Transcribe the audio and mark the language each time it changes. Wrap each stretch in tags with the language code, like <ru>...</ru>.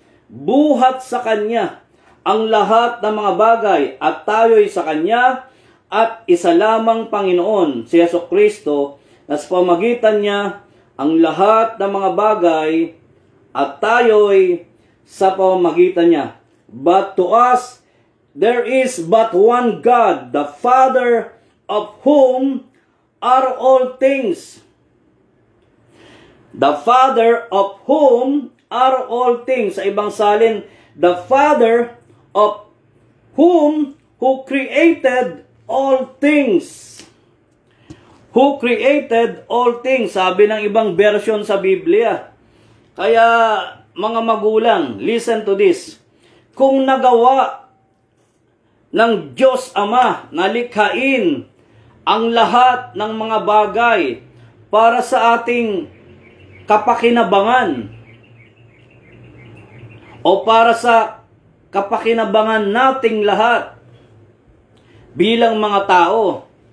<tl>Buhat sa Kanya ang lahat ng mga bagay, at tayo'y sa Kanya, at isa lamang Panginoon, si Jesucristo, na sa pamagitan niya ang lahat ng mga bagay, at tayo'y sa pamamagitan niya.</tl> <en>But to us, there is but one God, the Father, of whom are all things. The Father of whom are all things.</en> <tl>Sa ibang salin,</tl> <en>the Father of whom, who created all things. Who created all things.</en> <tl>Sabi ng ibang version sa Biblia. Kaya, mga magulang,</tl> <en>listen to this.</en> <tl>Kung nagawa ng Diyos Ama na likhain ang lahat ng mga bagay para sa ating kapakinabangan o para sa kapakinabangan nating lahat bilang mga tao.</tl>